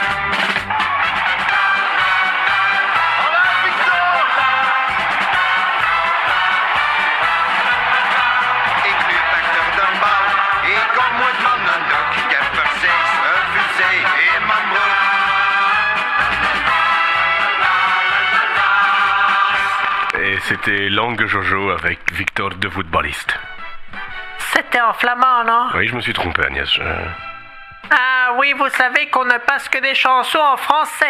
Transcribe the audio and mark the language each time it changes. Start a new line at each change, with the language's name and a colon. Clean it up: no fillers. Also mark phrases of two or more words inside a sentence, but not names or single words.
Dutch: Hallo Victor! Ik loop achter de bal, ik kom uit mannenhoek. Ik heb precies een fusee in mijn broek.
French: Et c'était Langue Jojo avec Victor de footballiste. C'était en flamand, non? Oui, je me suis trompé, Agnès. Ah oui, vous savez qu'on ne passe que des chansons en français.